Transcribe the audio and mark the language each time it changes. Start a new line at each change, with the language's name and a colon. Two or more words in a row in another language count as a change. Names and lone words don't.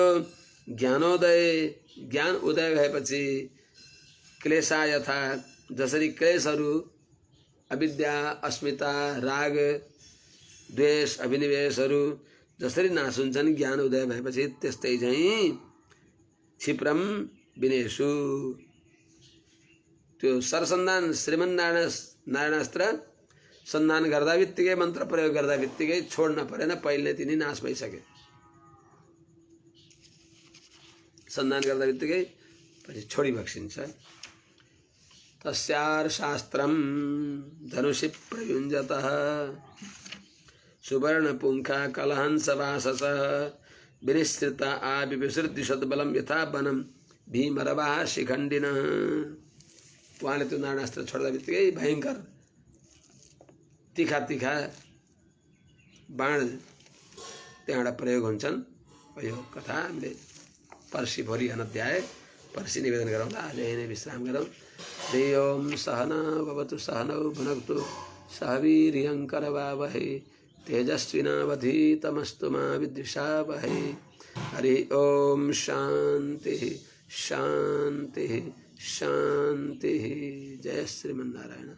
Nepali: ज्ञानोदय, ज्ञान उदय भएपछि
Sanskrit: क्लेशा यथा,
Nepali: जसरी क्लेशहरू अविद्या, अस्मिता, राग, द्वेष, अभिनिवेशहरू जसरी नाश हुन्छन् ज्ञान उदय भएपछि, त्यस्तै चाहिँ
Sanskrit: क्षिप्रम विनेषु,
Nepali: त्यो सरसन्धान श्रीमन्नारायणास्त्र सन्धान गर्दा बित्तिकै, मन्त्र प्रयोग गर्दा बित्तिकै छोड्न परेन, पहिले तिनी नाश भइसके। सन्धान गर्दा बित्तिकै पछि छोडी बक्सिन्छ।
Sanskrit: तस्यार शास्त्रम धनुषि प्रयुञ्जतः सुवर्ण पुंखा कलहंस वासस विनिश्रिता आविविसृति सद्बलम यथा वनम भीमरवा शिखण्डिन।
Nepali: उहाँले त्यो नारायणास्त्र छोड्दा बित्तिकै भयङ्कर तीखा तीखा बाण त्यहाँबाट प्रयोग हुन्छन्। यो कथा हामीले पर्सिभरि अनध्याय पर्सि निवेदन गरौँ। आज यही नै विश्राम गरौँ।
Sanskrit: हरि ओम सहना भवतु सहनौ भुनक्तु सह वीर्यङ्करवावहै तेजस्विनावधीतमस्तु मा विद्विषावहै। हरि ओम शांति शांति शांति। जय श्रीमन्नारायण।